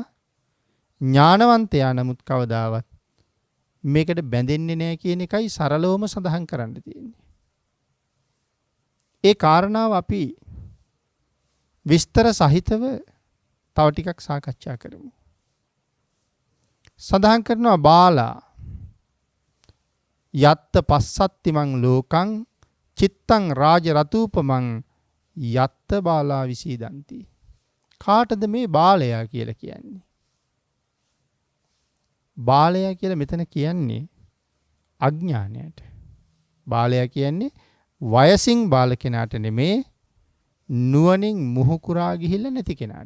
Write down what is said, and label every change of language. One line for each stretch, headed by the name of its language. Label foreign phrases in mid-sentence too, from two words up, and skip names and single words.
Sinhala: ඥානවන්තයා නමුත් කවදාවත් මේකට බැඳෙන්නේ නැහැ කියන එකයි සරලවම සඳහන් කරන්න තියෙන්නේ. ඒ කාරණාව අපි විස්තර සහිතව තව ටිකක් සාකච්ඡා කරමු. සඳහන් කරනවා
Pali: බාලා යත්ත පස්සත්තිමන් ලෝකං චිත්තං රාජ රතූපමං යත්ත බාලා විසීදන්ති.
Sinhala: කාටද මේ බාලයා කියලා කියන්නේ? බාලයා කියලා මෙතන කියන්නේ අඥානයට. බාලයා කියන්නේ වයසින් බාල කෙනාට නෙමේ, නුවණින් මුහුකුරා ගිහිල්ලා නැති කෙනාට.